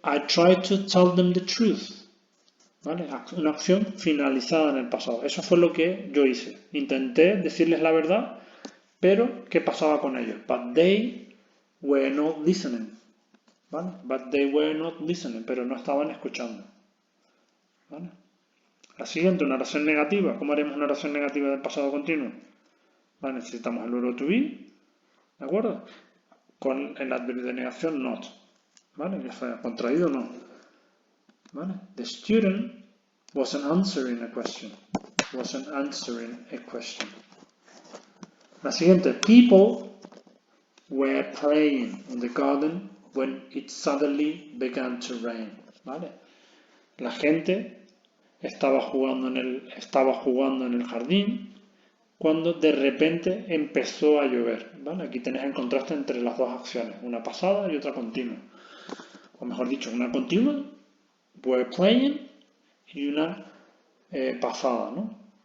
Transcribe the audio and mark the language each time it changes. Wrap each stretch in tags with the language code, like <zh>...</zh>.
<en>I tried to tell them the truth.</en> <es>¿Vale? Una acción finalizada en el pasado. Eso fue lo que yo hice. Intenté decirles la verdad, pero ¿qué pasaba con ellos?</es> <en>But they were not listening.</en> <es>¿Vale?</es> <en>But they were not listening,</en> <es>pero no estaban escuchando. ¿Vale? La siguiente, una oración negativa. ¿Cómo haremos una oración negativa del pasado continuo? ¿Vale? Necesitamos el verbo to be, ¿de acuerdo? Con el adverbio de negación not. ¿Vale? Ya fue contraído no. ¿Vale?</es> <en>The student wasn't answering a question. Wasn't answering a question.</en> <es>La siguiente,</es> <en>people were playing in the garden when it suddenly began to rain.</en> <es>¿Vale? La gente estaba jugando en el jardín cuando de repente empezó a llover. ¿vale? Aquí tenéis el contraste entre las dos acciones, una pasada y otra continua. O mejor dicho, una continua,</es> <en>were playing,</en> <es>y una pasada, ¿no?</es>